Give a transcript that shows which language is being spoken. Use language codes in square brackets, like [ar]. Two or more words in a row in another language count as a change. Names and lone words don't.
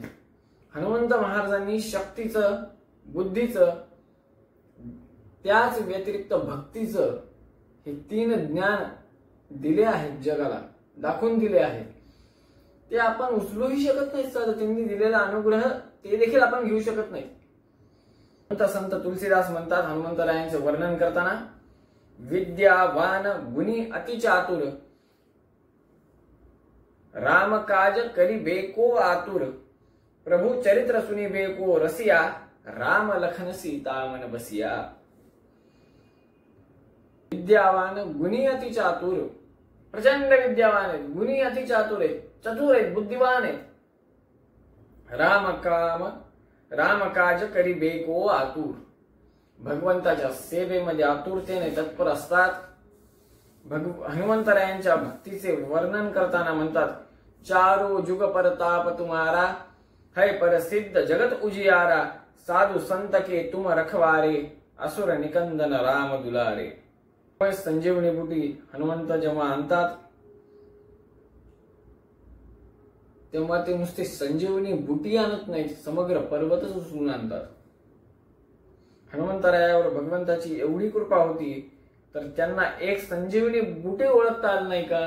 [mr] हनुमंत महाराजांनी शक्तीचं, बुद्धीचं, त्याच व्यतिरिक्त भक्तीचं हे 3 ज्ञान दिले आहेत, जगाला दाखवून दिले आहेत. ते आपण उचलूही शकत नाही. त्यांनी दिलेला अनुग्रह ते देखील आपण घेऊ शकत नाही. संत तुलसीदास म्हणतात हनुमंतरायांचे वर्णन करताना, [awa] विद्यावान गुणी अतिचातुर, राम काज करी बेको आतुर, प्रभु चरित्र सुनी बेको रसिया, राम लखन सीता मन बसिया. विद्यावान गुणी अतिचातुर, [mr] प्रचंड विद्यावान आहेत, गुणी अतिचातुर आहेत, चतुर आहेत, बुद्धिवान आहेत. [awa] राम काज करी बेको आतुर, [mr] भगवंताच्या सेवेमध्ये आतुरतेने तत्पर असतात. हनुमंतरायांच्या भक्तीचे वर्णन करताना म्हणतात, [awa] चारो जुग परताप तुम्हारा, है प्रसिद्ध जगत उजियारा, साधु संत के तुम रखवारे, असुर निकंदन राम दुलारे. [mr] संजीवनी बुटी हनुमंत जेव्हा आणतात तेव्हा ते नुसते संजीवनी बुटी आणत नाहीत, समग्र पर्वतच उचलून आणतात. हनुमंतरायावर भगवंताची एवढी कृपा होती तर त्यांना एक संजीवनी बुटी ओळखता आलं नाही का?